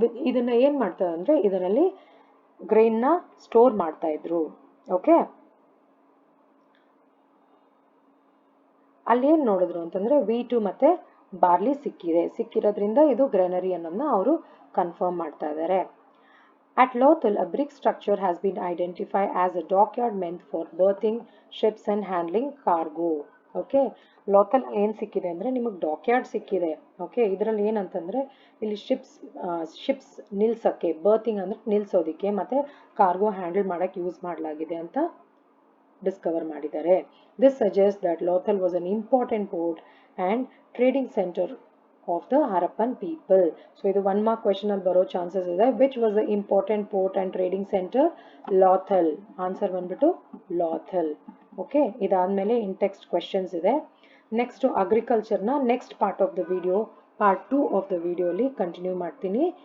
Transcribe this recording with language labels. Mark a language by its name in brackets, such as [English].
[Kannada] ಇದನ್ನು ಏನು ಮಾಡ್ತಾರೆ ಅಂದರೆ ಇದರಲ್ಲಿ ಗ್ರೈನ್ನ ಸ್ಟೋರ್ ಮಾಡ್ತಾ ಇದ್ರು. ಓಕೆ. ಅಲ್ಲಿ ಏನು ನೋಡಿದ್ರು ಅಂತಂದರೆ ವೀಟು ಮತ್ತು ಬಾರ್ಲಿ ಸಿಕ್ಕಿರೋದ್ರಿಂದ ಇದು ಗ್ರೇನರಿ ಅನ್ನೋದನ್ನ ಅವರು ಕನ್ಫರ್ಮ್ ಮಾಡ್ತಾ ಇದ್ದಾರೆ. [English] At Lothal, a brick structure has been identified as a dockyard meant for berthing ships and handling cargo. Okay. [Kannada] Lothal ಏನು ಸಿಕ್ಕಿದೆ ಅಂದರೆ ನಿಮಗೆ ಡಾಕ್ಯಾರ್ಡ್ ಸಿಕ್ಕಿದೆ. ಓಕೆ. ಇದರಲ್ಲಿ ಏನಂತಂದರೆ ಇಲ್ಲಿ ಶಿಪ್ಸ್ ನಿಲ್ಸೋಕ್ಕೆ, ಬರ್ತಿಂಗ್ ಅಂದರೆ ನಿಲ್ಸೋದಕ್ಕೆ ಮತ್ತು ಕಾರ್ಗೋ ಹ್ಯಾಂಡಲ್ ಮಾಡೋಕ್ಕೆ ಯೂಸ್ ಮಾಡಲಾಗಿದೆ ಅಂತ ಡಿಸ್ಕವರ್ ಮಾಡಿದ್ದಾರೆ. [English] This suggest that Lothal was an important port and trading centre of the Harappan people. [Kannada] So ಇದು [English] 1 mark question [Kannada] ಅಲ್ಲಿ ಬರೋ ಚಾನ್ಸಸ್ ಇದೆ. [English] which was the important port and trading center? Lothal. [Kannada] Answer ಬಂದ್ಬಿಟ್ಟು Lothal. Okay. ಇದಾದಮೇಲೆ ಇನ್ text questions ಇದೆ. Next ಅಗ್ರಿಕಲ್ಚರ್ನ next [English] part of the video, [Kannada] part 2 of the ವಿಡಿಯೋಲಿ continue ಮಾಡ್ತೀನಿ.